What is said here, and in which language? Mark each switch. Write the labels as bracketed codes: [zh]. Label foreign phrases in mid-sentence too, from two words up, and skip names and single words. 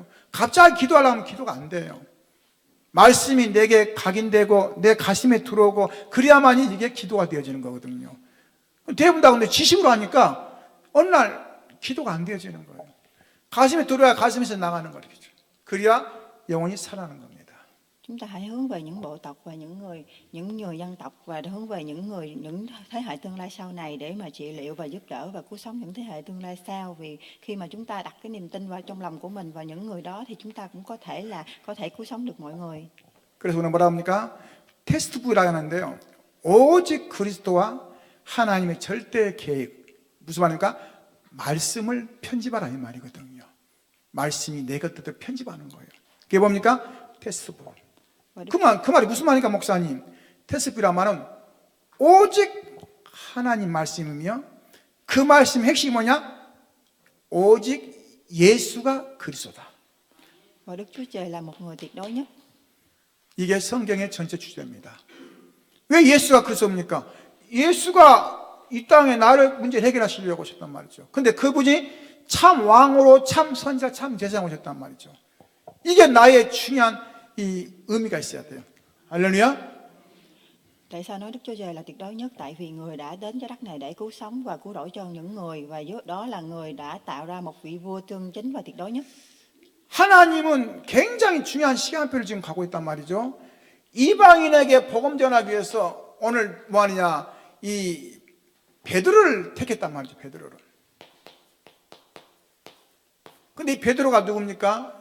[ko] 갑자기 기도하려면 기도가 안 돼요. 말씀이 내게 각인되고 내 가슴에 들어오고 그래야만이 이게 기도가 되어지는 거거든요. 대부분 다 근데 지식으로 하니까 어느 날 기도가 안 되어지는 거예요. 가슴에 들어야 가슴에서 나가는 거겠죠. 그래야 영혼이 살아나는 겁니다. [vi] Chúng ta hãy hướng về những bộ tộc và những người dân tộc và hướng về những thế hệ tương lai sau này để mà trị liệu và giúp đỡ và cứu sống những thế hệ tương lai sau. Vì khi mà chúng ta đặt cái niềm tin vào trong lòng của mình và những người đó thì chúng ta cũng có thể cứu sống được mọi người. [ko] 그래서 오늘 뭐라 합니까? 테스트북이라고 하는데요. 오직 그리스도와 하나님의 절대 계획. 무슨 말입니까? 말씀을 편집하라 이 말이거든요. 말씀이 내 것들을 편집하는 거예요. 그게 뭡니까? 테스트북. 그 말이 무슨 말입니까, 목사님? 테스트북이란 말은 오직 하나님 말씀이며 그 말씀 핵심이 뭐냐? 오직 예수가 그리스도다. [vi] Và Đức Chúa Trời là một người tuyệt đối nhất. [ko] 이게 성경의 전체 주제입니다. 왜 예수가 그리스도입니까? 예수가 이 땅에 나를 문제를 해결하시려고 오셨단 말이죠. 근데 그분이 참 왕으로 참 선지자 참 제사장 오셨단 말이죠. 이게 나의 중요한 이 의미가 있어야 돼요. 할렐루야. [vi] Tại sao nói Đức Chúa Trời là tuyệt đối nhất? Tại vì người đã đến trái đất này để cứu sống và cứu rỗi cho những người, và đó là người đã tạo ra một vị vua chân chính và tuyệt đối nhất. [ko] 하나님은 굉장히 중요한 시간표를 지금 가고 있단 말이죠. 이방인에게 복음 전하기 위해서 오늘 뭐 하느냐, 이 베드로를 택했단 말이죠. 베드로를. 근데 이 베드로가 누굽니까?